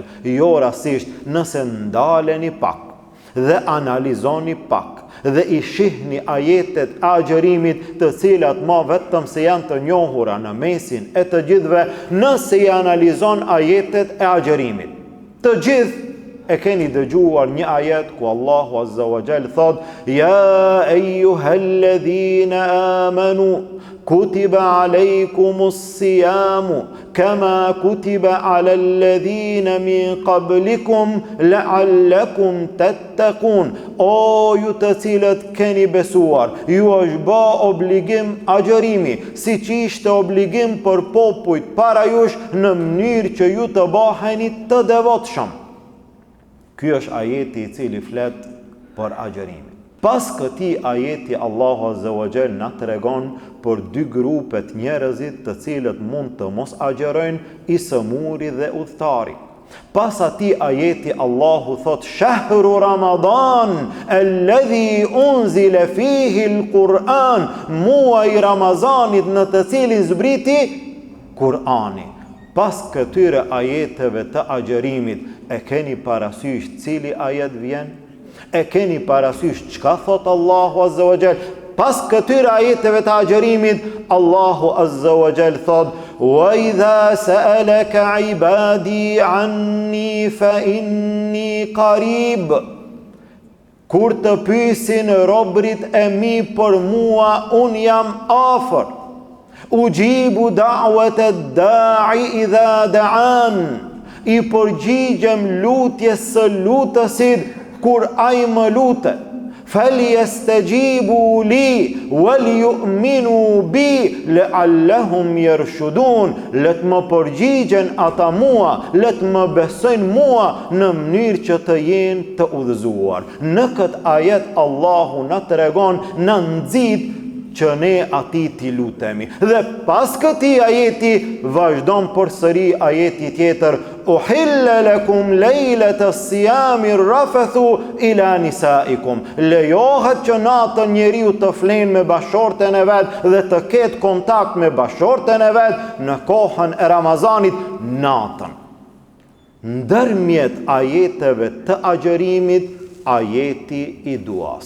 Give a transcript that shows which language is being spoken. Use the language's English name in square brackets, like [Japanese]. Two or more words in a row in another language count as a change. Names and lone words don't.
[Albanian] Jo rasisht, nëse ndaleni pak dhe analizoni pak dhe i shihni ajetet e agjërimit, të cilat ma vetëm se janë të njohura në mesin e të gjithve, nëse i analizon ajetet e agjërimit, të gjithë e keni dëgjuar një ajet ku Allahu [Arabic] عز وجل [Albanian] thot, [Arabic] يا أيها الذين آمنوا كتب عليكم الصيام كما كتب على الذين من قبلكم لعلكم تتقون. [Albanian] O ju të cilët keni besuar, ju është bë obligim agjërimi, si që ishte obligim për popujt para jush, në mënyrë që ju të baheni të devotshëm. Ky është ajeti i cili flet për agjërimin. Pas këtij ajeti Allahu [Arabic] عز وجل [Albanian] na tregon për 2 grupet njerëzit të cilët mund të mos agjërojnë, i sëmuri dhe udhtari. Pas atij ajeti Allahu thot, [Arabic] شهر رمضان الذي أنزل فيه القرآن, [Albanian] muaji Ramazanit në të cilin zbriti Kurani. Pas këtyre ajeteve të agjërimit, e keni parasysh cili ajet vjen? E keni parasysh çka thot Allahu [Arabic] عز وجل? [Albanian] Pas këtyre ajeteve të agjërimit, Allahu [Arabic] عز وجل [Albanian] thot, [Arabic] وإذا سألك عبادي عني فإني قريب. [Albanian] Kur të pyesin robrit e mi për mua, un jam afër. [Arabic] يجيب دعوة الداع إذا دعان. [Albanian] I përgjigjem lutjes së lutësit kur ai më lutet. [Arabic] فليستجيبوا لي وليؤمنوا بي لعلهم يرشدون. [Albanian] Let më përgjigjen ata mua, let më besojnë mua në mënyrë që të jenë të udhëzuar. Në këtë ajet Allahu na tregon, na nxit që ne ati t'i lutemi. Dhe pas këtij ajeti vazhdon përsëri ajeti tjetër, [Arabic] أحل لكم ليلة الصيام الرفث إلى نسائكم. [Albanian] Lejohet që natën njeriu të flenë me bashorten e vet dhe të ketë kontakt me bashorten e vet në kohën e Ramazanit natën. Ndërmjet ajeteve të agjërimit, ajeti i duas.